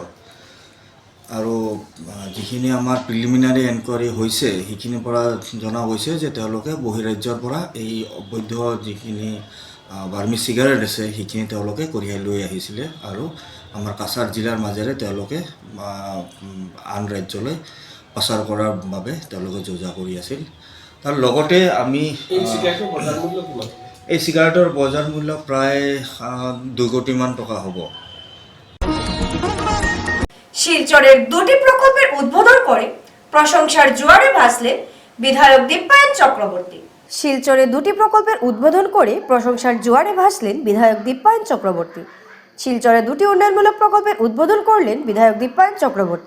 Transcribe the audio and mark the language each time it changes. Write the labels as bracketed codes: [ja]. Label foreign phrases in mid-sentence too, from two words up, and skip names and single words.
[as] আৰু যিখিনি আমাৰ [en] preliminary enquiry [as] হৈছে সেইখিনিৰ পৰা জনা গৈছে যে তেওঁলোকে বহিৰাজ্যৰ পৰা এই অবৈধ যিখিনি বাৰ্মিজ চিগাৰেট আছে সেইখিনি তেওঁলোকে কঢ়িয়াই লৈ আহিছিলে আৰু আমাৰ কাছাৰ জিলাৰ মাজেৰে তেওঁলোকে আন ৰাজ্যলৈ পাচাৰ কৰাৰ বাবে তেওঁলোকে যোজা কৰি আছিল। তাৰ লগতে আমি এই চিগাৰেটৰ বজাৰ মূল্য প্ৰায় 2 কোটিমান টকা হ'ব। [bn] শিলচরের 2টি প্রকল্পের উদ্বোধন করে প্রশংসার জোয়ারে ভাসলেন বিধায়ক দীপায়ন চক্রবর্তী। শিলচরে 2টি প্রকল্পের উদ্বোধন করে প্রশংসার জোয়ারে ভাসলেন বিধায়ক দীপায়ন চক্রবর্তী। শিলচরে 2টি উন্নয়নমূলক প্রকল্পের উদ্বোধন করলেন বিধায়ক দীপায়ন চক্রবর্তী।